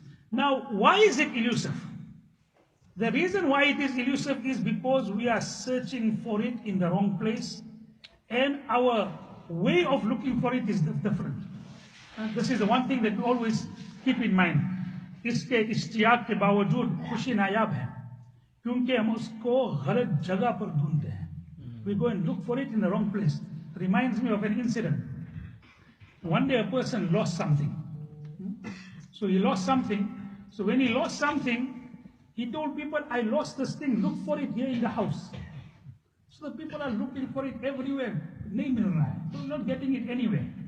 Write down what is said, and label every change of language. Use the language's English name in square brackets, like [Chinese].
[English] Now, why is it elusive? The reason why it is elusive is because we are searching for it in the wrong place, and our way of looking for it is different. And this is the one thing that we always keep in mind. [Hindi] इसके इश्तियाक के बावजूद खुशी नायाब है, क्योंकि हम उसको गलत जगह पर ढूंढते हैं. [English] We go and look for it in the wrong place. Reminds me of an incident. One day a person lost something. So he lost something. So when he lost something, he told people, I lost this thing, look for it here in the house. So the people are looking for it everywhere. They're not getting it anywhere.